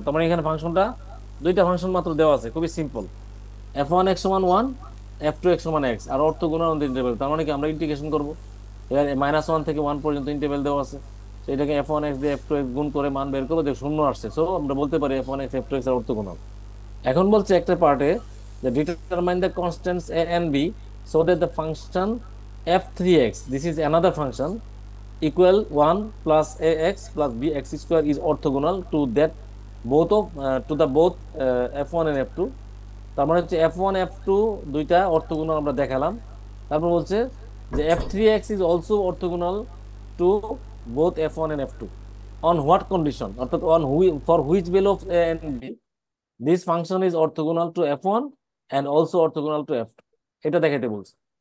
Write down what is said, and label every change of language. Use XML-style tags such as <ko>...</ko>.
<bn>তার মানে এখানে ফাংশনটা দুইটা ফাংশন মাত্র দেওয়া আছে, খুবই সিম্পল। f1x সমান 1, f2x সমান x, আর orthogonal on the interval. তার মানে কি আমরা ইন্টিগ্রেশন করব। এখানে -1 থেকে 1 পর্যন্ত ইন্টারভ্যাল দেওয়া আছে। তো এটাকে f1x দিয়ে f2x গুণ করে মান বের করবো, দেখ শূন্য আসছে। সো আমরা বলতে পারি f1x f2x এর অর্থোগোনাল। এখন বলছে একটা পার্টে, যে</bn> <en>Determine the constants a and b so that the function f3x, this is another function, equal 1 plus ax plus bx square is orthogonal to that both of to the both f1 and f2।</en> <bn>তার মানে হচ্ছে f1 f2 দুইটা orthogonal আমরা দেখালাম। তারপর বলছে যে</bn> <en>f3x is also orthogonal to both f1 and f2 on what condition, অর্থাৎ for which value of a and b this function is orthogonal to f1 and also orthogonal to f2,</en> <bn>এটা দেখাইতে বলছে।</bn>